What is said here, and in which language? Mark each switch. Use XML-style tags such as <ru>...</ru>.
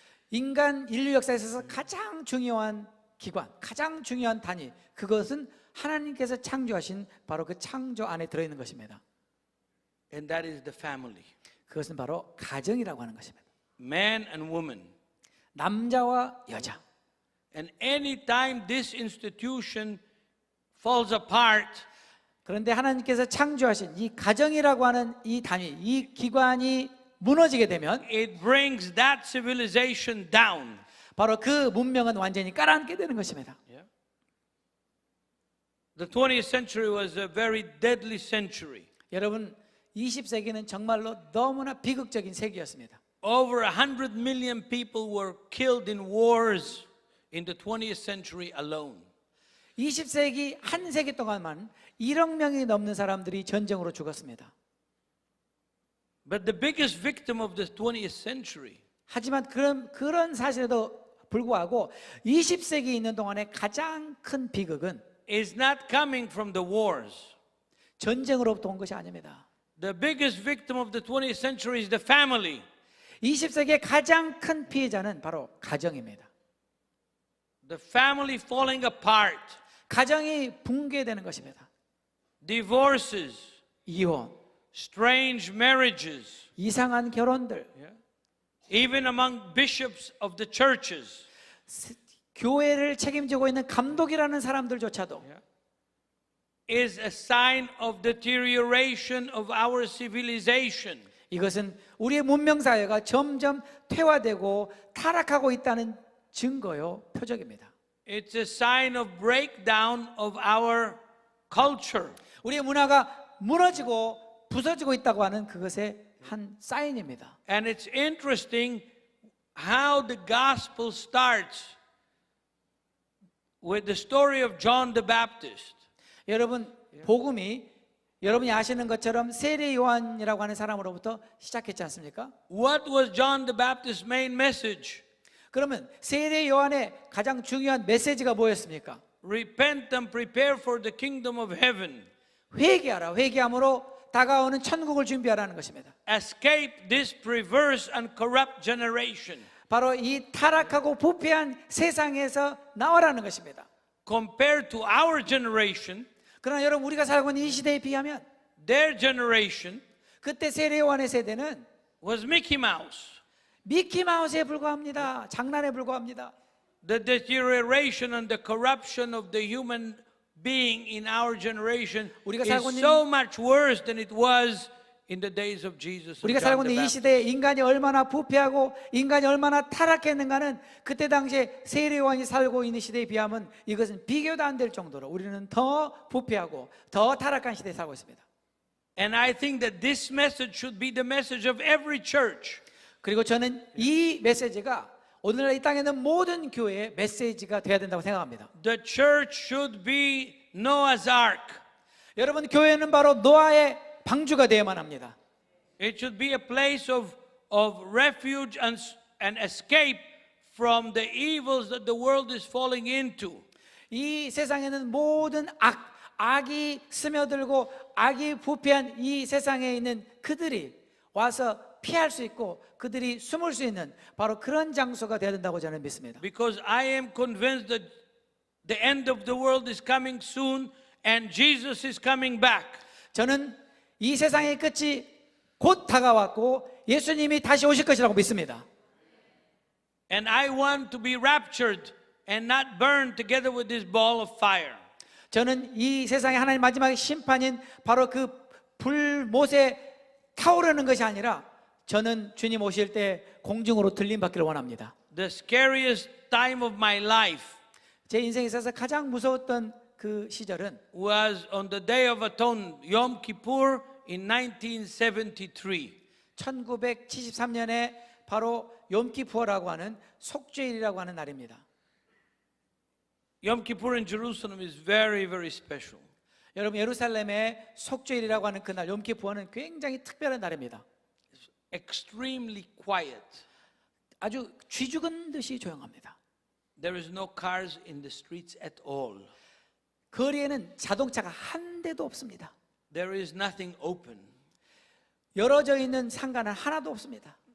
<ko>인간 인류 역사에 있어서 가장 중요한 기관, 가장 중요한 단위, 그것은 하나님께서 창조하신 바로 그 창조 안에 들어있는 것입니다.</ko> <en>And that is the family.</en> <ko>그것은 바로 가정이라고 하는 것입니다.</ko> <en>Man and woman.</en> <ko>남자와 여자.</ko> <en>And any time this institution falls apart,</en> <ko>그런데 하나님께서 창조하신 이 가정이라고 하는 이 단위, 이 기관이 무너지게 되면</ko> <en>it brings that civilization down.</en> <ko>바로 그 문명은 완전히 깔아앉게 되는 것입니다.</ko> <en>The 20th century was a very deadly century.</en> <ko>여러분, 20세기는 정말로 너무나 비극적인 세기였습니다.</ko> <en>Over 100 million people were killed in wars in the 20th century alone.</en> <ko>20세기 한 세기 동안만 1억 명이 넘는 사람들이 전쟁으로 죽었습니다.</ko> <en>But the biggest victim of the 20th century</en> <ko>하지만 그런 사실에도 불구하고 20세기 있는 동안에 가장 큰 비극은</ko> <en>is not coming from the wars.</en> <ko>전쟁으로부터 온 것이 아닙니다.</ko> <en>The biggest victim of the 20th century is the family.</en> <ko>20세기의 가장 큰 피해자는 바로 가정입니다.</ko> <en>The family falling apart.</en> <ko>가정이 붕괴되는 것입니다.</ko> <en>Divorces.</en> <ko>이혼,</ko> <en>Strange marriages.</en> <ko>이상한 결혼들,</ko> <en>Even among bishops of the churches.</en> <ko>교회를 책임지고 있는 감독이라는 사람들조차도</ko> <en>Is a sign of deterioration of our civilization.</en> <ko>이것은 우리의 문명사회가 점점 퇴화되고 타락하고 있다는 증거요, 표적입니다.</ko> <en>It's a sign of breakdown of our culture.</en> <ko>우리의 문화가 무너지고 부서지고 있다고 하는 그것의 한 사인입니다.</ko> <en>And it's interesting how the gospel starts with the story of John the Baptist.</en> <ko>여러분, 복음이 여러분이 아시는 것처럼 세례 요한이라고 하는 사람으로부터 시작했지 않습니까?</ko> <en>What was John the Baptist's main message?</en> <ko>그러면 세례 요한의 가장 중요한 메시지가 뭐였습니까?</ko> <en>Repent and prepare for the kingdom of heaven.</en> <ko>회개하라. 회개함으로 다가오는 천국을 준비하라는 것입니다.</ko> <en>Escape this perverse and corrupt generation.</en> <ko>바로 이 타락하고 부패한 세상에서 나와라는 것입니다.</ko> <en>Compared to our generation,</en> <ko>그러나 여러분 우리가 살고 있는 이 시대에 비하면</ko> <en>their generation</en> <ko>그때 세례요한의 세대는</ko> <en>was Mickey Mouse.</en> <ko>미키마우스에 불과합니다. 장난에 불과합니다.</ko> <en>The deterioration and the corruption of the human being in our generation</en> <ko>우리가</ko> <en>is</en> <ko>살고 있는</ko> <en>so much worse than it was in the days of Jesus and</en> <ko>우리가</ko> <en>John</en> <ko>살고</ko> <en>the</en> <ko>있는 이</ko> <en>Baptist.</en> <ko>시대에 인간이 얼마나 부패하고 인간이 얼마나 타락했는가는 그때 당시에 세례요한이 살고 있는 시대에 비하면 이것은 비교도 안 될 정도로 우리는 더 부패하고 더 타락한 시대에 살고 있습니다.</ko> <en>And I think that this message should be the message of every church.</en> <ko>그리고 저는 이 메시지가 오늘날 이 땅에 있는 모든 교회의 메시지가 되어야 된다고 생각합니다.</ko> <en>The church should be Noah's Ark.</en> <ko>여러분 교회는 바로 노아의 방주가 되어야만 합니다.</ko> <en>It should be a place of refuge and escape from the evils that the world is falling into.</en> <ko>이 세상에는 모든 악이 스며들고 악이 부패한 이 세상에 있는 그들이 와서 피할 수 있고 그들이 숨을 수 있는 바로 그런 장소가 되어야 된다고 저는 믿습니다.</ko> <en>Because I am convinced that the end of the world is coming soon and Jesus is coming back.</en> <ko>저는 이 세상의 끝이 곧 다가왔고 예수님이 다시 오실 것이라고 믿습니다.</ko> <en>And I want to be raptured and not burned together with this ball of fire.</en> <ko>저는 이 세상의 하나님 마지막 심판인 바로 그 불못에 타오르는 것이 아니라 저는 주님 오실 때 공중으로 들림받기를 원합니다.</ko> <en>The scariest time of my life</en> <ko>제 인생에 있어서 가장 무서웠던 그 시절은</ko> <en>was on the Day of Atonement, Yom Kippur in 1973.</en> <ko>1973년에 바로 욤키푸어라고 하는 속죄일이라고 하는 날입니다.</ko> <en>Yom Kippur in Jerusalem is very, very special.</en> <ko>여러분 예루살렘의 속죄일이라고 하는 그날 욤키푸어는 굉장히 특별한 날입니다.</ko> <en>It's extremely quiet.</en> <ko>아주 쥐 죽은 듯이 조용합니다.</ko> <en>There is no cars in the streets at all.</en> <ko>거리에는 자동차가 한 대도 없습니다.</ko> <en>There is nothing open.</en> <ko>열어져 있는 상가는 하나도 없습니다.</ko>